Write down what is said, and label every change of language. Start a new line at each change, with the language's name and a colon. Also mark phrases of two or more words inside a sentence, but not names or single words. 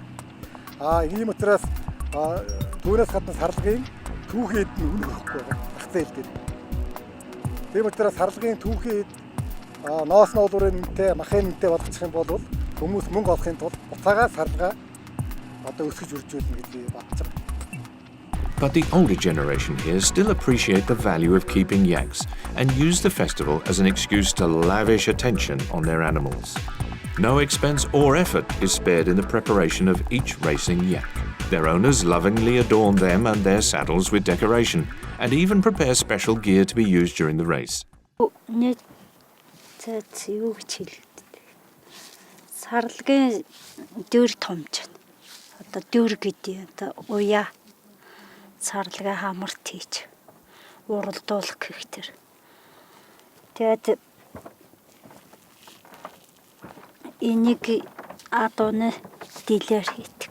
Mongolian: Ийм учраас түүнээс гадна сарлагын түүхийд нь үнэ өгөхгүй байгаа. Зах зээл дээр. Тийм учраас сарлагын түүхийд ноос ноолуурын үнэтэй, махын үнэтэй болгочих юм бол хүмүүс мөнгө олохын тулд буцаага сарлага одоо өсгөж үржүүлнэ гэж би бодож байгаа.
English: But the older generation here still appreciate the value of keeping yaks and use the festival as an excuse to lavish attention on their animals. No expense or effort is spared in the preparation of each racing yak. Their owners lovingly adorn them and their saddles with decoration and even prepare special gear to be used during the race.
Mongolian: Сарлагын дөр томч. Одоо дөр гэдэг одоо уяа сарлагаа хамарт хийж уралдуулах гэхтэр. Тэгээд энийг адууны дилээр хийдэг.